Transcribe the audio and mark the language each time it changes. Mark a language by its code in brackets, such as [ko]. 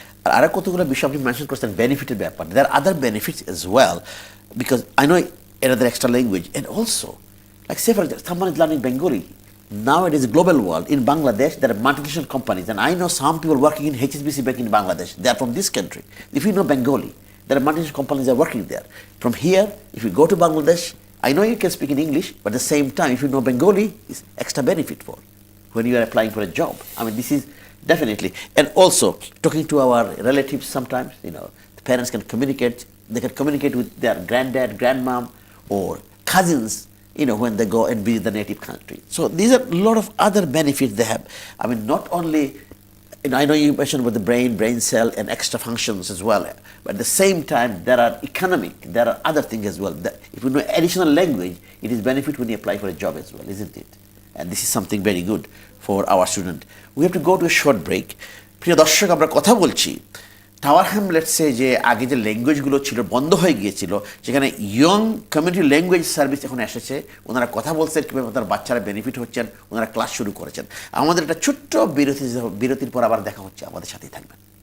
[bn] আর আরো কতগুলো বিষয় আপনি মেনশন করছেন বেনিফিটের ব্যাপার। [en] There are other benefits as well, because I know another extra language, and also, like say for example, someone is learning Bengali. Now it is a global world. In Bangladesh, there are multinational companies, and I know some people working in HSBC Bank in Bangladesh. They are from this country. If you know Bengali, there are multinational companies that are working there. From here, if you go to Bangladesh, I know you can speak in English, but at the same time, if you know Bengali, it's extra benefit for when you are applying for a job. I mean, this is definitely, and also talking to our relatives sometimes, the parents can communicate, they can communicate with their granddad, grandmom, or cousins, when they go and visit the native country. So these are a lot of other benefits they have. I mean, not only, I know you mentioned about the brain cell and extra functions as well, but at the same time, there are economic, there are other things as well. If you know additional language, it is benefit when you apply for a job as well, isn't it? And this is something very good for our student. We have to go to a short break. [bn] প্রিয় দর্শক, আমরা কথা বলছি tower হ্যামলেটসে যে আগে যে ল্যাঙ্গুয়েজগুলো ছিল বন্ধ হয়ে গিয়েছিল, সেখানে ইয়ং কমিউনিটি ল্যাঙ্গুয়েজ সার্ভিস এখন এসেছে। ওনারা কথা বলছেন কীভাবে তার বাচ্চারা বেনিফিট হচ্ছেন, ওনারা ক্লাস শুরু করেছেন। আমাদের একটা ছোট্ট বিরতির পর আবার দেখা হচ্ছে, আমাদের সাথেই থাকবেন।